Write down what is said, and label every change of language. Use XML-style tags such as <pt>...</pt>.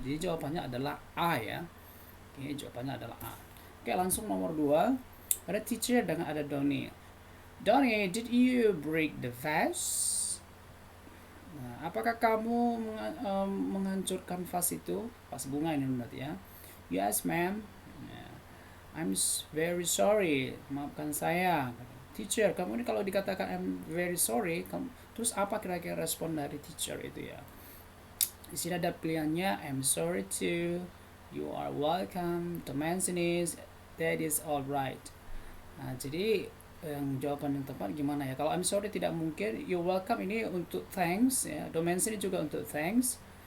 <id>Jadi jawabannya adalah A ya. Oke, jawabannya adalah A. Oke, langsung nomor 2. Ada teacher dengan ada Donnie.</id> <en>Donnie, did you break the vase?</en> <id>Nah, apakah kamu menghancurkan vas itu? Vas bunga ini berarti ya.</id> <en>Yes, ma'am. I'm very sorry.</en> <id>Maafkan saya. Teacher, kamu ini kalau dikatakan</id> <en>I'm very sorry,</en> <id>terus apa kira-kira respon dari teacher itu ya? Di sini ada pilihannya</id> <en>I'm sorry too, you are welcome, the mention is, that is alright.</en> <id>Nah, jadi yang jawaban yang tepat gimana ya? Kalau</id> <en>I'm sorry</en> <id>tidak mungkin,</id> <en>you're welcome</en> <id>ini untuk thanks ya, the mention ini juga untuk thanks.</id>